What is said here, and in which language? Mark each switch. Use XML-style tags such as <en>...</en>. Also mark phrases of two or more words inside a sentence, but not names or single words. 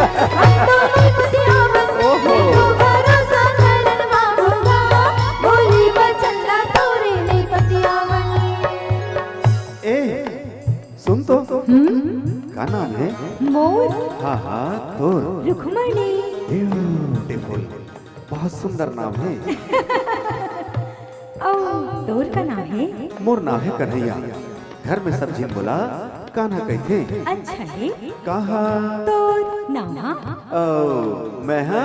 <hne>हमको नहीं पतियावा तो भरोसा करन बाबूगा बोली बचन तोरे नहीं पतियावा। ए सुन तो का नाम है? मोर हाँ तोर रुक्मणी ब्यूटीफुल बहुत सुंदर नाम है। और तोर का नाम है मोर नाम है कन्हैया घर में सब जिन बोला कान्हा कहते अच्छा है कहा तोर नाम ओ मैं हाँ</hne>